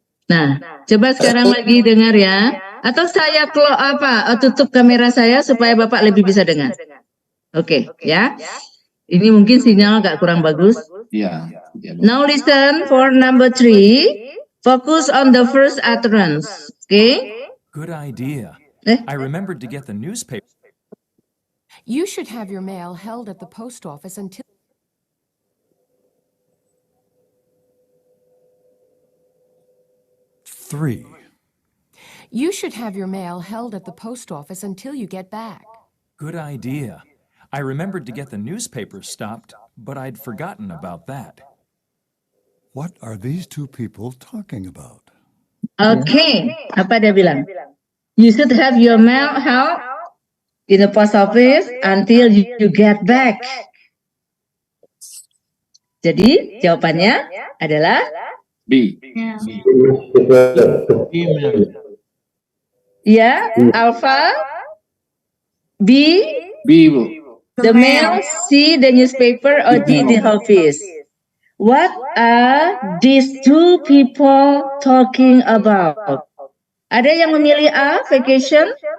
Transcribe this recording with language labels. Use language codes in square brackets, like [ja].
[id] Nah, coba sekarang lagi dengar ya. Atau saya tutup kamera saya supaya Bapak lebih bisa dengar. Oke, ya. Ini mungkin sinyal agak kurang bagus. Iya. [en] Now listen for number 3. Focus on the first utterance. Okay? Good idea. I remembered to get the newspaper. You should have your mail held at the post office until 3. You should have your mail held at the post office until you get back. Good idea. I remembered to get the newspaper stopped, but I'd forgotten about that. What are these two people talking about? [id] Oke, apa dia bilang? [en] You should have your mail held in the post office until you get back. [id] Jadi jawabannya adalah B. Ya, Alpha. B. B, Bu. [en] The mail, C, the newspaper, or D, the office. What are these two people talking about? [id] Ada yang memilih A, vacation?